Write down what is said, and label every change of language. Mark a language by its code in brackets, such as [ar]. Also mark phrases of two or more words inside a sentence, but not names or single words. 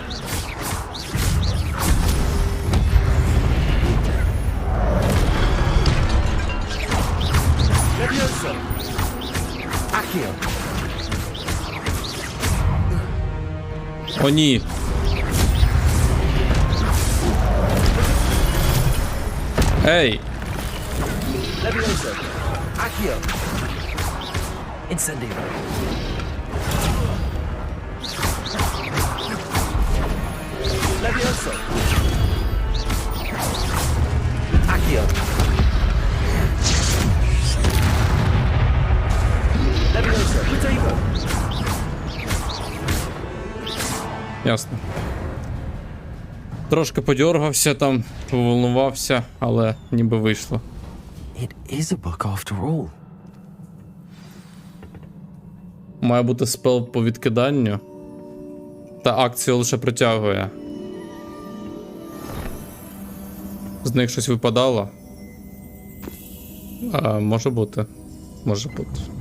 [uk] Levioso. Accio. О, ні. Ей. Levioso. Accio. Incendio. Levioso. Accio. Levioso. Protego. Ясно. Трошки подьоргався там, поволнувався, але ніби вийшло. [en] It is a book after all. [uk] Має бути спел по відкиданню. Та акцію лише притягує. З них щось випадало. Може бути. Може бути.